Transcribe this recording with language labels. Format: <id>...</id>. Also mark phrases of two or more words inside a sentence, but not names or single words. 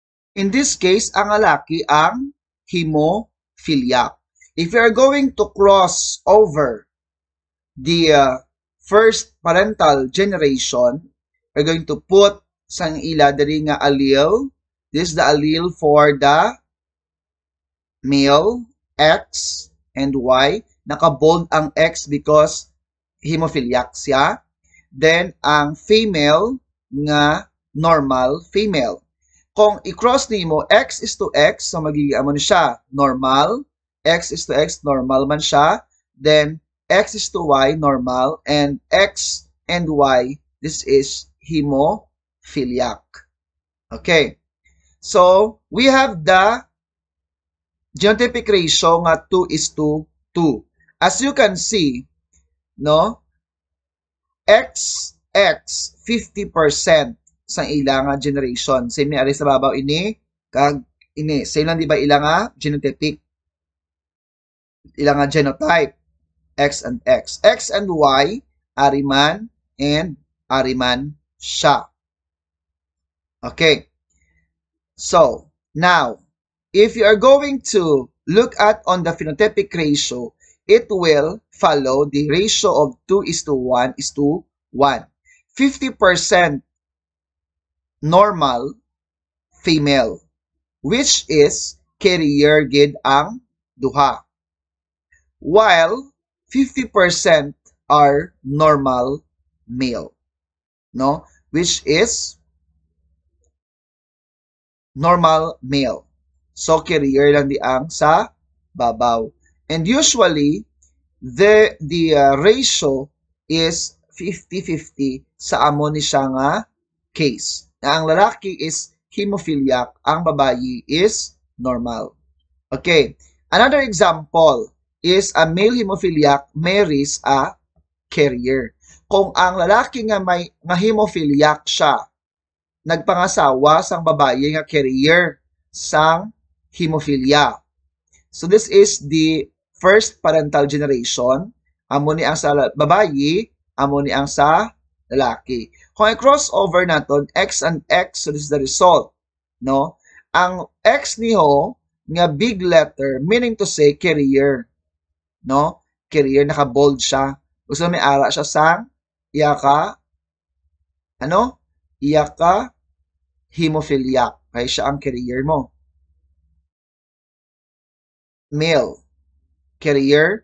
<en>In this case,</en> <hil>ang lalaki ang hemophiliac.</hil> <en>If you are going to cross over the first parental generation, we're going to put</en> <hil>sang ila diri nga</hil> <en>allele. This is the allele for the male, X and Y.</en> <hil>Naka-bold ang X</hil> <en>because hemophiliac</en> <hil>siya. Then, ang female nga</hil> <en>normal female.</en> <hil>Kung i-cross nimo</hil> <en>X is to X,</en> <hil>so magiging ano siya, normal.</hil> <en>X is to X,</en> <hil>normal man siya.</hil> <en>Then, X is to Y, normal. And X and Y, this is hemophiliac. Okay. So, we have the genotypic ratio nga 2 is to 2. As you can see, no, XX 50%</en> <hil>sa ilang</hil> <en>generation.</en> <hil>Same ni ari sa babaw ini kag ini. Same lang di ba ilang genotypic, ilang genotype X and X. X and Y ariman and ariman siya.</hil> <en>Okay. So, now if you are going to look at on the phenotypic ratio, it will follow the ratio of 2 is to 1 is to 1. 50% normal female, which is carrier</en> <hil>gid ang duha.</hil> <en>While 50% are normal male, no? Which is normal male. So,</en> <hil>carrier lang di ang sa babaw.</hil> <en>And usually, the ratio is 50-50</en> <hil>sa amo ni siya nga</hil> <en>case.</en> <hil>Na ang lalaki</hil> <en>is hemophiliac,</en> <hil>ang babayi</hil> <en>is normal. Okay. Another example is a male hemophiliac marries a carrier.</en> <hil>Kung ang lalaki nga may nga hemophiliac siya, nagpangasawa sang babayi nga carrier sang hemophilia.</hil> <en>So this is the first parental generation.</en> <hil>Amo ni ang sa babayi, amo ni ang sa lalaki. Kung i-crossover naton X and X, so</hil> <en>this is the result, no?</en> <hil>Ang X niho nga big letter,</hil> <en>meaning to say</en> <hil>carrier, no? Carrier, naka-bold siya. Gusto may ara siya sa iyaka, ano? Iyaka hemophiliac. Kaya siya ang carrier mo.</hil> <en>Male, carrier.</en>